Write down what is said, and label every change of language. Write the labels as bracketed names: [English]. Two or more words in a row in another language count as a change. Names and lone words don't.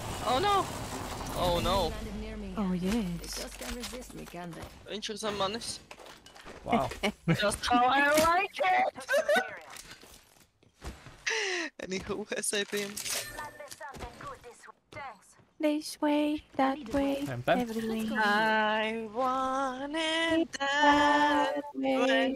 [English] Oh no! Oh no! Oh yes. [Latvian] Viņš ir zem manis. [English] Wow. Just how I like it! Anywho, SAPM. This way, that way, every way. I want it that way.